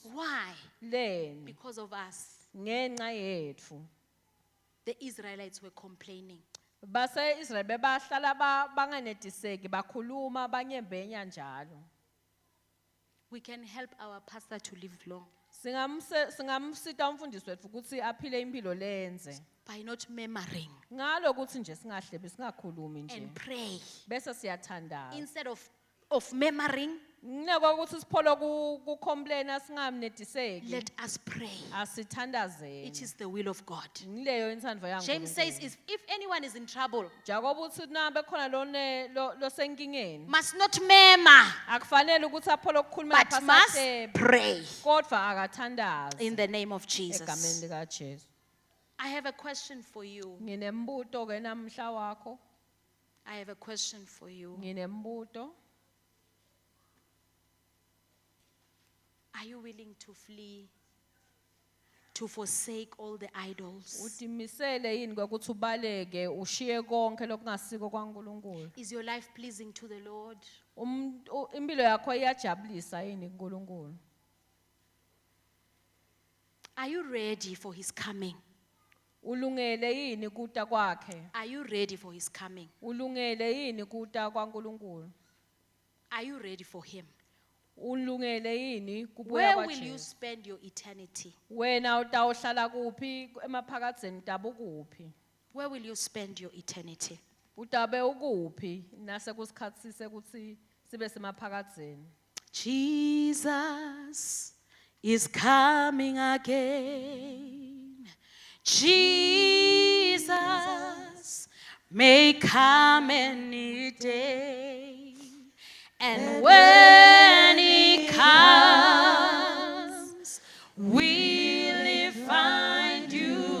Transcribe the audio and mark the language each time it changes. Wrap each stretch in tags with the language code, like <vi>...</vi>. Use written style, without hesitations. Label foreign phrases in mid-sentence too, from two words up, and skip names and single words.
<en>Why?</en> <ss>Leni</ss> <en>Because of us.</en> <ss>ngenxa yetfu.</ss> <en>The Israelites were complaining.</en> <ss>Base Israel bebahlala banganetiseki bakhuluma banyembenya njalo.</ss> <en>We can help our pastor to live long</en> <ss>Singamsita umfundisi wetfu ukuthi aphile impilo lenze.</ss> <en>by not murmuring</en> <ss>Ngalo ukuthi nje singahlebi singakhulumi nje.</ss> <en>and pray.</en> <ss>Bese siyathandaza.</ss> <en>Instead of murmuring,</en> <ss>Ngeke ukuthi sipholo kucomplain singamnetiseki.</ss> <en>let us pray.</en> <ss>Asithandazeni.</ss> <en>It is the will of God.</en> <ss>Ngileyo intsandvo</ss> <en>James says,</en> <ss>yaNkulunkulu.</ss> <en>if anyone is in trouble,</en> <ss>Jakob uthi nabe khona losenkingeni.</ss> <en>must not murmur,</en> <ss>Akufanele ukuthi apholo ukukhuluma</ss> <en>but must</en> <ss>phakathi</ss> <en>pray.</en> <ss>kodwa akathandaze.</ss> <en>In the name of</en> <ss>Egameni</ss> <en>Jesus.</en> <ss>lika Jesu.</ss> <en>I have a question for you.</en> <ss>Nginembuto ke namhla wakho.</ss> <en>I have a question for you.</en> <ss>Nginembuto.</ss> <en>Are you willing to flee, to forsake all the idols?</en> <ss>Utimisele yini ukuthi ubaleke ushiye konke lokungasiko kwaNkulunkulu.</ss> <en>Is your life pleasing to the Lord?</en> <ss>Impilo yakho iyajabulisa yini kuNkulunkulu?</ss> <en>Are you ready for His coming?</en> <ss>Ulungele yini kuta kwakhe?</ss> <en>Are you ready for His coming?</en> <ss>Ulungele yini kuta kwaNkulunkulu?</ss> <en>Are you ready for Him?</en> <ss>Ulungele yini kubuya</ss> <en>Where will you</en> <ss>kwaJesu?</ss> <en>spend your eternity?</en> <ss>Wena utawuhlala kuphi emaphakadzeni utabe ukuphi?</ss> <en>Where will you spend your eternity?</en> <ss>Utabe ukuphi nase kusikhathi sekuthi sibe semaphakadzeni?</ss> <en>Jesus is coming again. Jesus may come any day. And when He comes, will He find you?</en>